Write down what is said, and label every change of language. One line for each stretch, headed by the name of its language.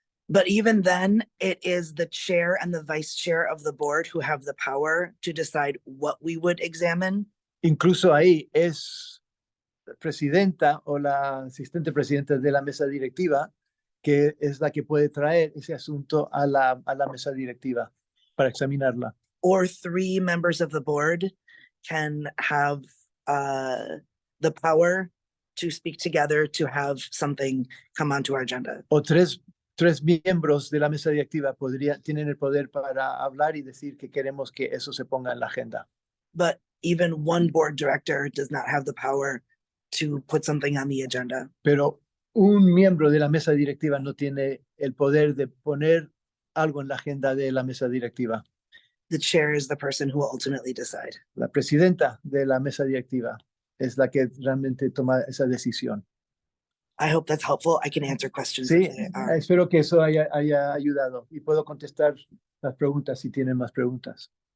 English: But even then, it is the chair and the vice chair of the board who have the power to decide what we would examine.
Spanish: Incluso ahí es la presidenta o la asistente presidenta de la mesa directiva que es la que puede traer ese asunto a la mesa directiva para examinarla.
English: Or 3 members of the board can have the power to speak together to have something come onto our agenda.
Spanish: O tres miembros de la mesa directiva tienen el poder para hablar y decir que queremos que eso se ponga en la agenda.
English: But even one board director does not have the power to put something on the agenda.
Spanish: Pero un miembro de la mesa directiva no tiene el poder de poner algo en la agenda de la mesa directiva.
English: The chair is the person who will ultimately decide.
Spanish: La presidenta de la mesa directiva es la que realmente toma esa decisión.
English: I hope that's helpful. I can answer questions.
Spanish: Sí,
English: if they are.
Spanish: espero que eso haya ayudado y puedo contestar las preguntas si tienen más preguntas.